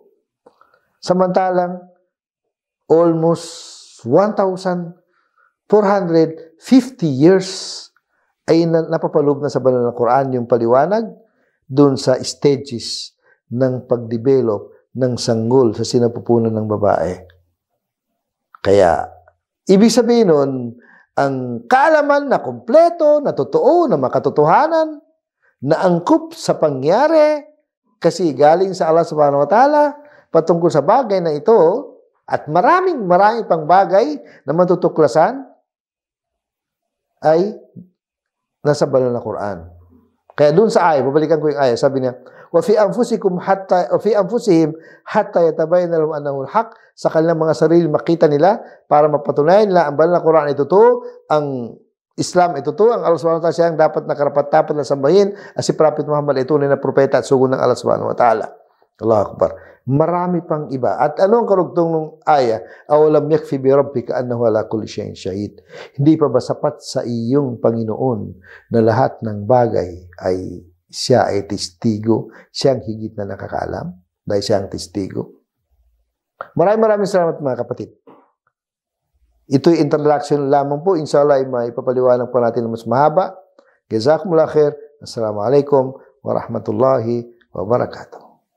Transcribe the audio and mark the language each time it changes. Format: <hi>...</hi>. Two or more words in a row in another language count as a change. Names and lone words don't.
<tl>Samantalang,</tl> <en>almost 1,450 years</en> <tl>ay napapaloob na sa banal na Quran yung paliwanag doon sa stages ng pagdevelop ng sanggol sa sinapupunan ng babae. Kaya, ibig sabihin nun, ang kaalaman na kumpleto, na totoo, na makatotohanan, na angkop sa pangyari, kasi galing sa Allah</tl> <ar>سبحانه وتعالى,</ar> <tl>patungkol sa bagay na ito, at maraming pang bagay na matutuklasan, ay nasa banal na Quran. Kaya dun sa ayah, babalikan ko yung ayah, sabi niya,</tl> <ar>وَفِي أَنفُسِهِمْ حَتَّى يَتَبَيَّنَ لَهُمْ أَنَّهُ الْحَقُّ.</ar> <tl>Sa kanilang mga sarili, makita nila, para mapatunayan nila, ang banal na Quran ay totoo, ang Islam ay totoo, ang Allah</tl> <ar>سبحانه وتعالى</ar> <tl>siya ang dapat na karapat-dapat na sambahin, at si Prophet Muhammad ay tunay na propeta at sugo ng Allah</tl> <ar>سبحانه وتعالى. الله أكبر.</ar> <tl>Marami pang iba. At ano ang karugtong ng ayah?</tl> <ar>أَوَلَمْ يَكْفِ بِرَبِّكَ أَنَّهُ عَلَى كُلِّ شَيْءٍ شَهِيدٌ.</ar> <tl>Hindi pa ba sapat sa iyong Panginoon na lahat ng bagay ay siya ay testigo, siyang higit na nakakaalam, dahil siya ang testigo. Maraming salamat mga kapatid. Ito'y introduction lamang po. Inshallah ay may papaliwanag pa natin na mas mahaba.</tl> <ar>جزاكم الله خير. السلام عليكم ورحمة الله وبركاته.</ar>